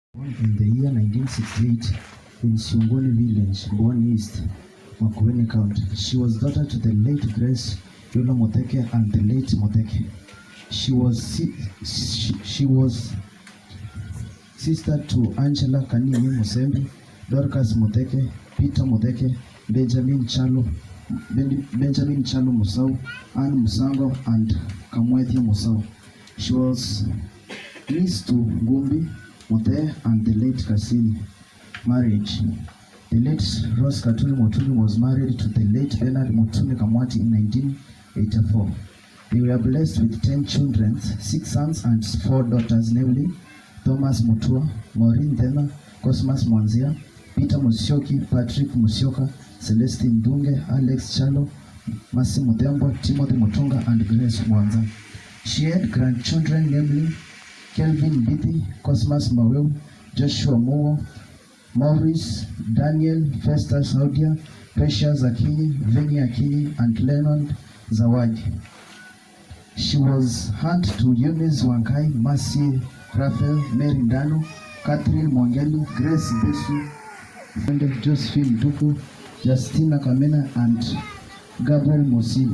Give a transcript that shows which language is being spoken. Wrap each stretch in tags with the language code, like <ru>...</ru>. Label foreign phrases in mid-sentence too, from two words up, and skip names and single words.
<en>Born in the year 1968 in Siongoni village, Boni East, Makueni County. She was daughter to the late Grace Yola Moteke and the late Moteke. She was sister to Angela Kanini Musembi, Dorcas Moteke, Peter Moteke, Benjamin Chalo Musau, Anne Musango, and Kamwethia Musau. She was niece to Gumbi Mote and the late Kasini. Marriage. The late Rose Katuni Motuni was married to the late Bernard Motuni Kamwati in 1984. They were blessed with 10 children, 6 sons and 4 daughters, namely Thomas Mutua, Maureen Thema, Cosmas Mwanzia, Peter Musyoki, Patrick Musyoka, Celestine Dunge, Alex Chalo, Masi Mutembo, Timothy Mutunga, and Grace Mwanza. She had grandchildren, namely Kelvin Bithi, Cosmas Maweu, Joshua Mowo, Maurice, Daniel, Festus Saudia, Precious Akini, Vinny Akini, and Lennon Zawadi. She was aunt to Eunice Wankai, Mercy Raphael, Mary Ndano, Catherine Mongeli, Grace Besu, and Josephine Duku, Justina Kamena, and Gabriel Mosini.</en>